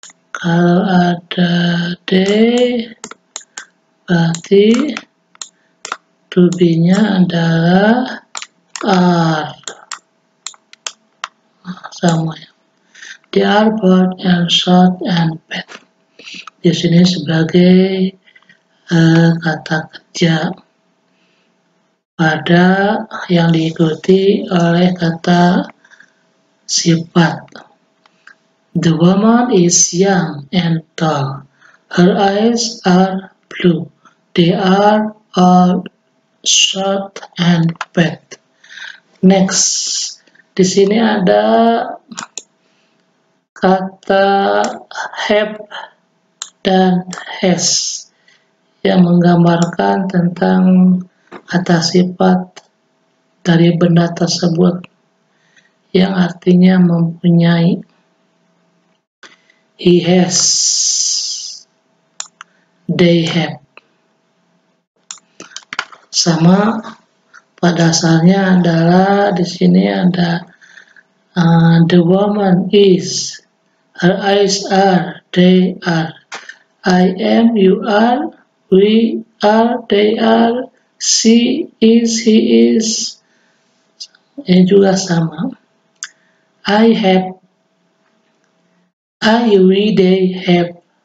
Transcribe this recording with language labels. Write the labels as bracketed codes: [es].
[id] Kalau ada they berarti to be-nya adalah are. Sama ya. [en] They are bored and short and bad. [id] Di sini sebagai kata kerja pada yang diikuti oleh kata sifat. [en] The woman is young and tall. Her eyes are blue. They are all short and bad. [id] Next, di sini ada kata have dan has yang menggambarkan tentang kata sifat dari benda tersebut yang artinya mempunyai. [en] He has, they have. [id] Sama pada dasarnya adalah di sini ada [en] the woman is, her eyes are, they are. I am, you are, we are, they are, she is, he is. Ini juga sama. I have, I, we, they have.